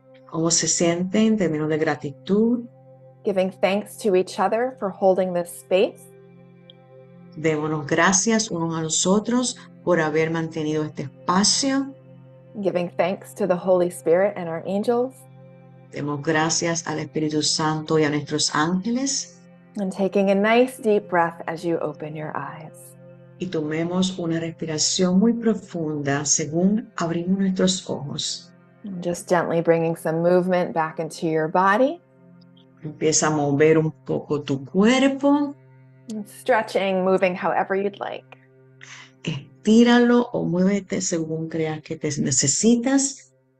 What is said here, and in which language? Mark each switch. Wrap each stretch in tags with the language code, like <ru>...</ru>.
<es>¿Cómo se siente en términos de gratitud?</es> <en>giving thanks to each other for holding this space.</en> <es>Démonos gracias unos a los otros por haber mantenido este espacio.</es> <en>Giving thanks to the Holy Spirit and our angels.</en> <es>Demos gracias al Espíritu Santo y a nuestros ángeles.</es> <en>And taking a nice deep breath as you open your eyes.</en> <es>Y tomemos una respiración muy profunda según abrimos nuestros ojos.</es> <en>And just gently bringing some movement back into your body.</en> <es>Empieza a mover un poco tu cuerpo.</es> <en>And stretching, moving however you'd like.</en> <es>Estíralo o muévete según creas que te necesitas.</es>